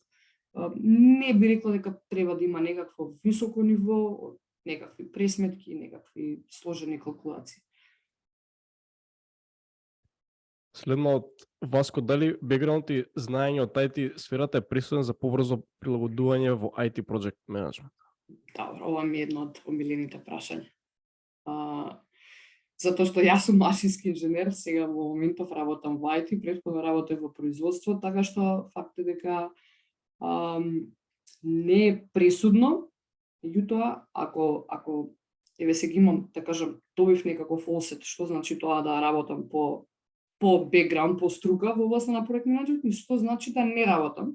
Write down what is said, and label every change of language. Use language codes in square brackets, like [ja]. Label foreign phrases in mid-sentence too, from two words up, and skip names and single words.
[mk] Не би рекла дека треба да има некакво високо ниво, некакви пресметки, некакви сложени калкулации. Следно од Васко, дали бекграунд и знаење од IT сферата е присутен за побрзо прилагодување во [en] IT project management? [mk] Добро, ова ми е едно од омилените прашања. Затоа што јас сум машински инженер, сега во моментов работам во IT, претходно работев во производство, така што факт е дека не е пресудно, меѓутоа ако еве сега имам, да кажам, добив некаков фолсет, што значи тоа да работам по бекграунд, по струка во областа на проект менеджмент, и што значи да не работам.